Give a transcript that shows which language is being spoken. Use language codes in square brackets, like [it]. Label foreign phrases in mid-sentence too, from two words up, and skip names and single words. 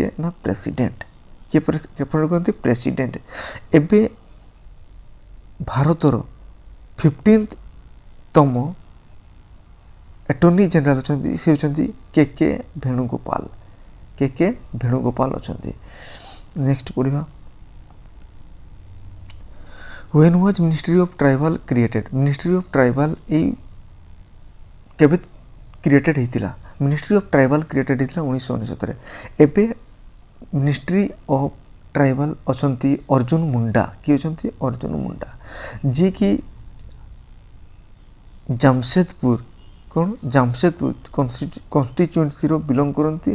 [or] ନା ପ୍ରେସିଡେଣ୍ଟ। କିଏ ଆପଏଣ୍ଟ କରନ୍ତି? ପ୍ରେସିଡେଣ୍ଟ। ଏବେ ଭାରତର 15ତମ [en] attorney general [or] ଅଛନ୍ତି, ସେ ହେଉଛନ୍ତି KK ଭେଣୁଗୋପାଳ। KK ଭେଣୁଗୋପାଳ ଅଛନ୍ତି। ନେକ୍ସଟ ପଢ଼ିବା। [en] When was Ministry of Tribal created? Ministry of Tribal [or] କେବେ କ୍ରିଏଟେଡ୍ ହେଇଥିଲା? [en] Ministry of Tribal [or] କ୍ରିଏଟେଡ୍ ହେଇଥିଲା 1969। ଏବେ [en] Ministry of Tribal [or] ଅଛନ୍ତି ଅର୍ଜୁନ ମୁଣ୍ଡା। କିଏ ଅଛନ୍ତି? ଅର୍ଜୁନ ମୁଣ୍ଡା, ଯିଏକି ଜାମଶେଦପୁର [en] constituencyର belong [or] କରନ୍ତି।